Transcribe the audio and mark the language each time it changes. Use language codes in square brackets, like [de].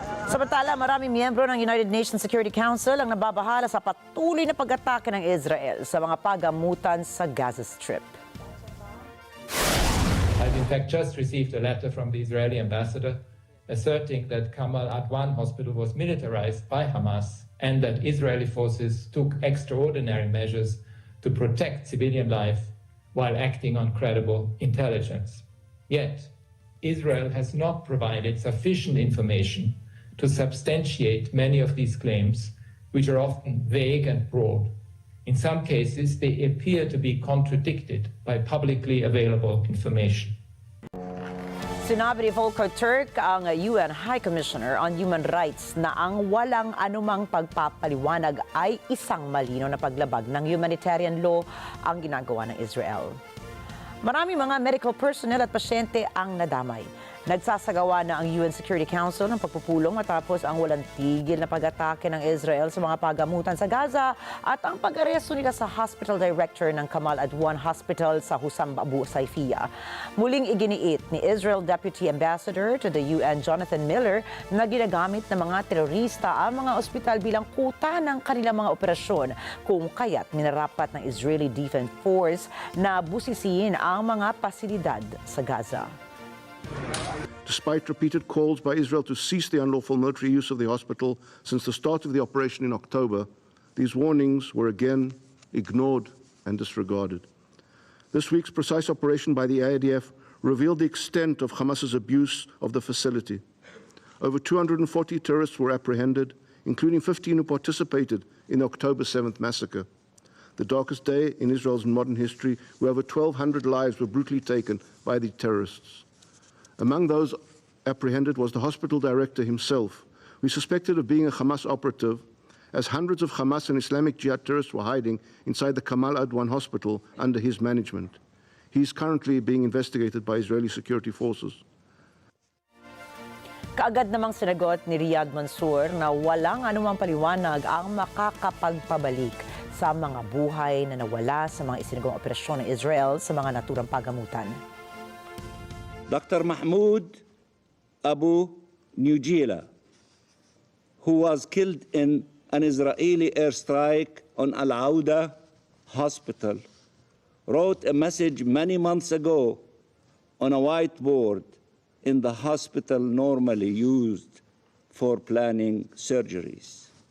[tl] Samantala, maraming miyembro ng United Nations Security Council ang nababahala sa patuloy na pag-atake ng Israel sa mga pagamutan sa Gaza Strip. [en] I've in fact just received a letter from the Israeli ambassador asserting that Kamal Adwan hospital was militarized by Hamas and that Israeli forces took extraordinary measures to protect civilian life while acting on credible intelligence. Yet, Israel has not provided sufficient information to substantiate many of these claims, which are often vague and broad. In some cases, they appear to be contradicted by publicly available information. [tl] Sinabi ni Volker Turk, ang UN High Commissioner on Human Rights, na ang walang anumang pagpapaliwanag ay isang malinaw na paglabag ng humanitarian law ang ginagawa ng Israel. Maraming mga medical personnel at pasyente ang nadamay. Nagsasagawa na ang UN Security Council ng pagpupulong matapos ang walang tigil na pag-atake ng Israel sa mga pagamutan sa Gaza at ang pag-aresto nila sa hospital director ng Kamal Adwan Hospital sa Husam Abu Saifia. Muling iginiit ni Israel Deputy Ambassador to the UN Jonathan Miller na ginagamit ng mga terorista ang mga ospital bilang kuta ng kanilang mga operasyon, kung kaya't minarapat ng Israeli Defense Force na busisiin ang mga pasilidad sa Gaza. [en] Despite repeated calls by Israel to cease the unlawful military use of the hospital since the start of the operation in October, these warnings were again ignored and disregarded. This week's precise operation by the IDF revealed the extent of Hamas's abuse of the facility. Over 240 terrorists were apprehended, including 15 who participated in the October 7th massacre. The darkest day in Israel's modern history, where over 1,200 lives were brutally taken by the terrorists. Among those apprehended was the hospital director himself, who is suspected of being a Hamas operative, as hundreds of Hamas and Islamic Jihad terrorists were hiding inside the Kamal Adwan hospital under his management. He is currently being investigated by Israeli security forces. [tl] Kaagad namang sinagot ni Riyad Mansour na walang anumang paliwanag ang makakapagpabalik sa mga buhay na nawala sa mga isinagawang operasyon ng Israel sa mga naturang pagamutan. [en] Dr. Mahmoud Abu Nujila, who was killed in an Israeli airstrike on Al-Auda Hospital, wrote a message many months ago on a whiteboard in the hospital normally used for planning surgeries.